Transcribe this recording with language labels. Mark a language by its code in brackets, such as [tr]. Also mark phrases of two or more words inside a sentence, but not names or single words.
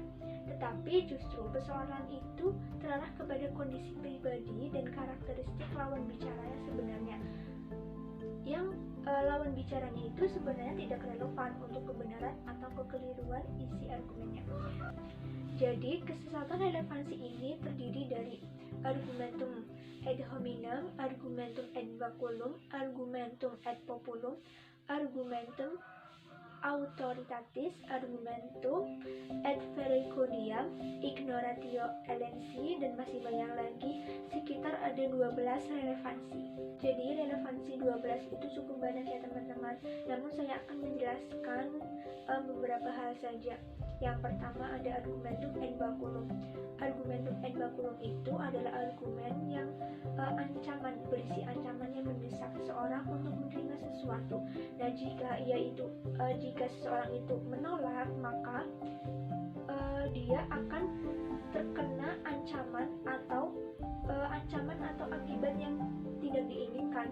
[id] Tetapi justru persoalan itu terarah kepada kondisi pribadi dan karakteristik lawan bicara yang sebenarnya. Yang lawan bicaranya itu sebenarnya tidak relevan untuk kebenaran atau kekeliruan isi argumennya. Jadi, kesesatan relevansi ini terdiri dari [la] argumentum ad hominem, argumentum ad baculum, argumentum ad populum, argumentum authoritatis argumentum et verecundiam ignoratio elensi, [id] dan masih banyak lagi, sekitar ada 12 relevansi. Jadi relevansi 12 itu cukup banyak ya teman-teman, namun saya akan menjelaskan beberapa hal saja. Yang pertama ada [la] argumentum et baculum. Argumentum et baculum [id] itu adalah argumen yang berisi ancaman yang mendesak seseorang untuk menerima sesuatu. Nah, jika seseorang itu menolak, maka dia akan terkena ancaman atau akibat yang tidak diinginkan.